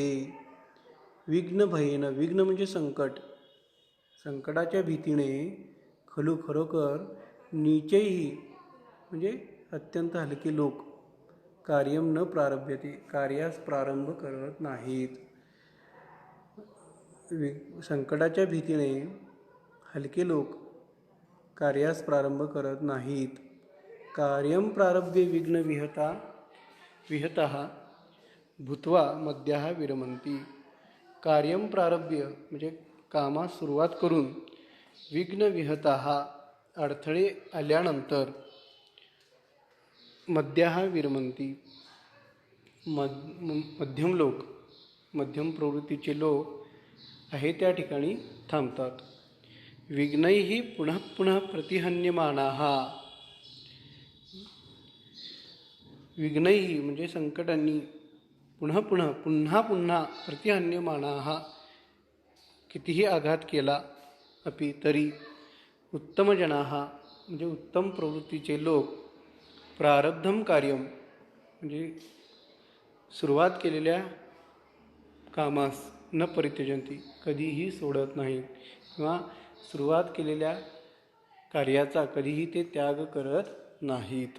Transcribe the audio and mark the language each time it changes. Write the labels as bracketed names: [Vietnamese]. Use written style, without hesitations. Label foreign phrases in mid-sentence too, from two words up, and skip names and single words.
[Marathi] विघ्नभयेन, विघ्न म्हणजे संकट, संकटाच्या भीतीने खलु खरोखर नीचैः म्हणजे अत्यंत हलके लोक [Sanskrit] कार्यं न प्रारभ्यते [Marathi] कार्यास प्रारंभ करत नाहीत. संकटाच्या भीतीने हलके लोक कार्यास प्रारंभ करत नाहीत. [Sanskrit] कार्यं प्रारभ्य विघ्न विहतः भूत्वा मद्यः विरमन्ति. कार्यं प्रारभ्य [Marathi] म्हणजे कामास सुरुवात करून [Sanskrit] विघ्न विहतः [Marathi] अडथळे आल्यानंतर [Sanskrit] मद्यः विरमन्ति [Marathi] मध्यम लोक, मध्यम प्रवृत्तीचे लोक आहे त्या ठिकाणी थांबतात. [Sanskrit] विघ्नैः पुनः पुनः प्रतिहन्यमानाः, विघ्नैः [Marathi] म्हणजे संकटांनी पुन्हा पुन्हा [Sanskrit] प्रतिहन्यमानाः [Marathi] कितीही आघात केला अपि तरी उत्तमजनाः म्हणजे उत्तम प्रवृत्तीचे लोक [Sanskrit] प्रारब्धम कार्यम [Marathi] म्हणजे सुरुवात केलेल्या कामास [Sanskrit] न परित्यजन्ति [Marathi] कधीही सोडत नाहीत किंवा सुरुवात केलेल्या कार्याचा कधीही ते त्याग करत नाहीत.